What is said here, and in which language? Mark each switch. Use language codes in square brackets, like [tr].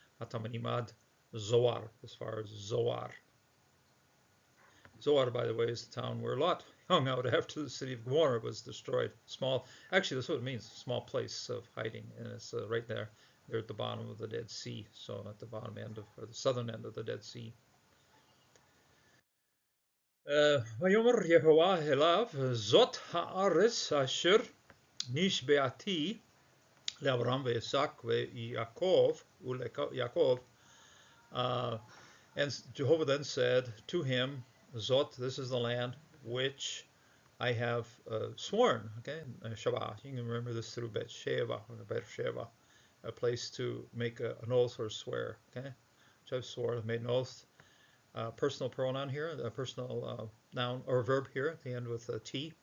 [en] Ha-tamarim ad Zoar, as far as Zoar. Zoar, by the way, is the town where Lot hung out after the city of Gomorrah was destroyed. Small, actually, that's what it means, small place of hiding, and it's right there. They're at the bottom of the Dead Sea, so at the bottom end of, or the southern end of the Dead Sea. [he] ויאמר יהוה אליו, זאת הארץ אשר נשבעתי לאברהם ויצחק ויעקב וליעקב. [en] And Jehovah then said to him, Zot, this is the land which I have sworn. Okay, Shabbat. You can remember this through Beersheba, a place to make an oath or swear. Okay, which I've sworn, made an oath. Personal pronoun here, a personal noun or verb here at the end with a T.